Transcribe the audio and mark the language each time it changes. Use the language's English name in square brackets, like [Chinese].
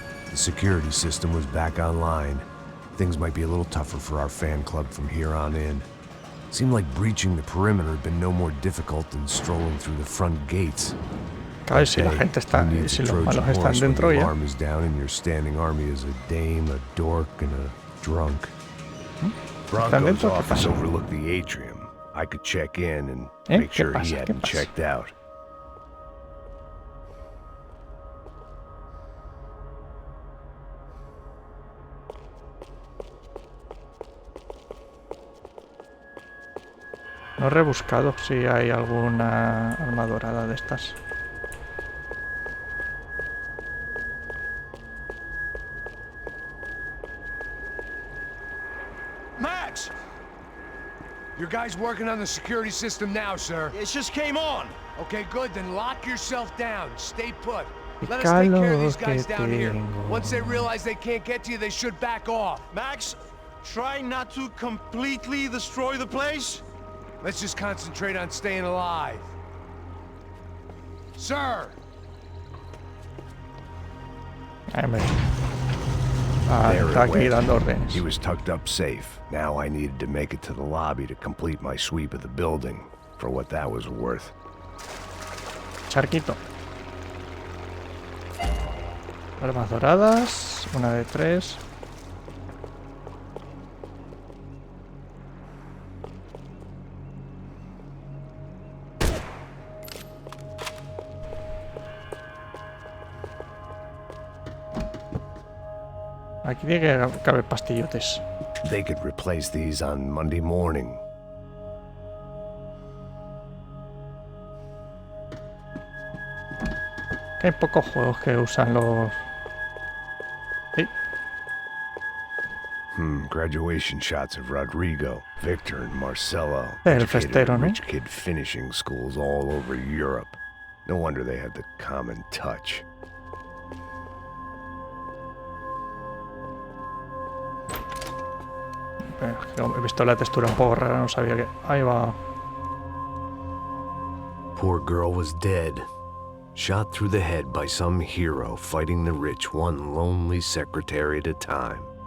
[English] The security system was back online. Things might be a little tougher for our fan club from here on in. Seemed like breaching the perimeter had been no more difficult than strolling through the front gates. [Spanish] Claro, si la gente está, si los malos están dentro ya. [English] Alarm is down and your standing army is a dame, a dork, and a drunk. Bronco's office overlooked the atrium. I could check in and make sure he hadn't checked out. [Spanish] No he rebuscado si hay alguna arma dorada de estas. Max! [English] Your guy's working on the security system now, sir. It just came on! Okay, good. Then lock yourself down. Stay put. Let us take care of these guys down here. Once they realize they can't get to you, they should back off. Max, try not to completely destroy the place. Let's just concentrate on staying alive. Sir! [Spanish] Está aquí dando órdenes. [English] He was tucked up safe. Now I needed to make it to the lobby to complete my sweep of the building, for what that was worth. [Spanish] Charquito. Armas doradas, una de 3. Aquí tiene que caber pastillotes. [English] They could replace these on Monday morning. [Spanish] Que hay pocos juegos que usan los... ¿Sí? [English] Graduation shots of Rodrigo, Victor, and Marcelo. [Spanish] El festero, ¿no? [English] Rich kid finishing schools all over Europe. No wonder they had the common touch. [Spanish] He visto la textura un poco rara, no sabía que... Ahí va. [English] Poor girl was dead. Shot through the head by some hero fighting the rich one lonely secretary at a time.